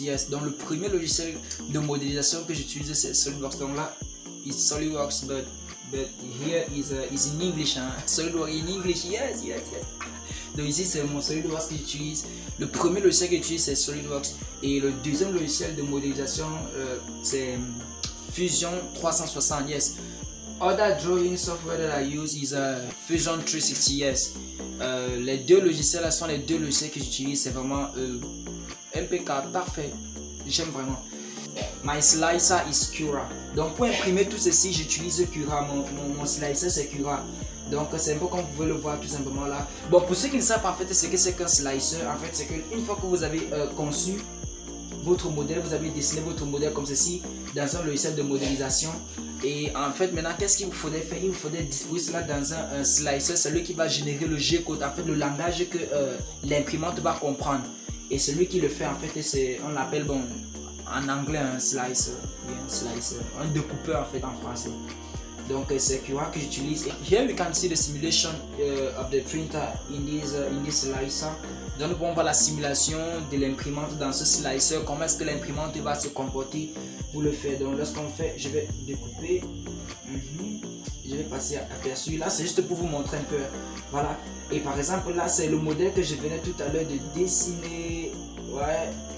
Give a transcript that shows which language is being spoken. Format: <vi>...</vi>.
<fr>Yes, donc le premier logiciel de modélisation que j'utilise c'est SolidWorks. Donc là,</fr> <en>it's SolidWorks, but here is in English. SolidWorks in English. Yes.</en> <fr>Donc ici c'est mon SolidWorks que j'utilise. Le premier logiciel que j'utilise c'est SolidWorks. Et le deuxième logiciel de modélisation c'est Fusion 360.</fr> <en>Yes. Other drawing software that I use is Fusion 360. Yes.</en> <fr>Les deux logiciels là sont les deux logiciels que j'utilise. C'est vraiment impeccable, parfait. J'aime vraiment.</fr> <en>My slicer is Cura.</en> <fr>Donc pour imprimer tout ceci, j'utilise Cura. Mon slicer c'est Cura. Donc c'est un peu comme vous pouvez le voir tout simplement là. Bon, pour ceux qui ne savent pas en fait ce que c'est qu'un slicer, en fait c'est qu'une fois que vous avez conçu votre modèle, vous avez dessiné votre modèle comme ceci dans un logiciel de modélisation. Et en fait, maintenant, qu'est-ce qu'il vous faudrait faire? Il vous faudrait distribuer cela dans un slicer, celui qui va générer le G-code, en fait, le langage que l'imprimante va comprendre. Et celui qui le fait, en fait, c'est, on l'appelle, bon, en anglais, un slicer, un découpeur, en fait, en français. Donc, c'est QR que j'utilise.</fr> <en>Here we can see the simulation of the printer in this slicer.</en> <fr>Donc, on voit la simulation de l'imprimante dans ce slicer. Comment est-ce que l'imprimante va se comporter pour le faire. Donc, lorsqu'on fait, je vais découper. Je vais passer aperçu. Là, c'est juste pour vous montrer un peu. Voilà. Et par exemple, là, c'est le modèle que je venais tout à l'heure de dessiner. Ouais.</fr>